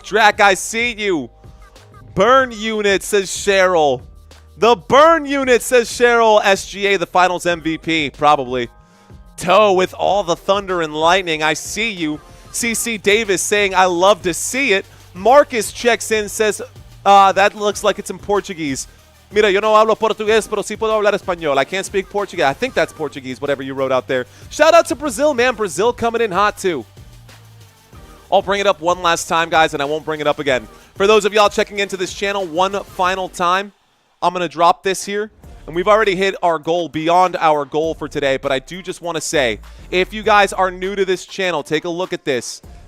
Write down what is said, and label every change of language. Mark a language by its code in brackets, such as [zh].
[en] Drac, I see you. Burn unit, says Cheryl. The burn unit, says Cheryl. SGA, the finals MVP, probably. Toe with all the thunder and lightning. I see you. CC Davis saying, I love to see it. Marcus checks in, says, that looks like it's in Portuguese. [es] Mira, yo no hablo portugués, pero sí puedo hablar español. [en] I can't speak Portuguese. I think that's Portuguese, whatever you wrote out there. Shout out to Brazil, man. Brazil coming in hot, too. I'll bring it up one last time, guys, and I won't bring it up again. For those of y'all checking into this channel one final time, I'm going to drop this here. And we've already hit our goal, beyond our goal for today. But I do just want to say, if you guys are new to this channel, take a look at this.